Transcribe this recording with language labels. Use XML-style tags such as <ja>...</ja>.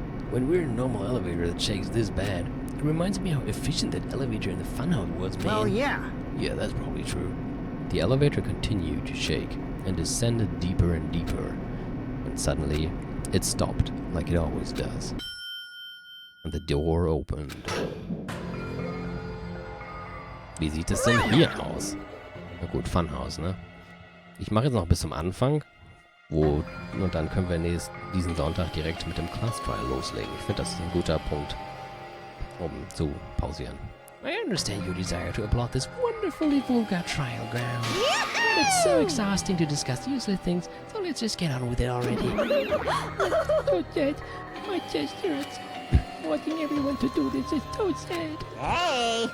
<en>When we're in a normal elevator that shakes this bad, it reminds me how efficient that elevator in the funhouse was, man. Well, yeah. Yeah, that's probably true. The elevator continued to shake and descended deeper and deeper. And suddenly, it stopped, like it always does. And the door opened.</en> <de>Wie sieht es denn hier aus? Na gut, Funhouse, ne? Ich mache jetzt noch bis zum Anfang, und dann können wir diesen Sonntag direkt mit dem Class Trial loslegen. Ich finde, das ist ein guter Punkt, um zu pausieren.</de> <en>I understand your desire to applaud this wonderfully vulgar trial ground. It's so exhausting to discuss useless things, so let's just get on with it already. So sad. My chest hurts. Wanting everyone to do this is so sad. Hey,</en>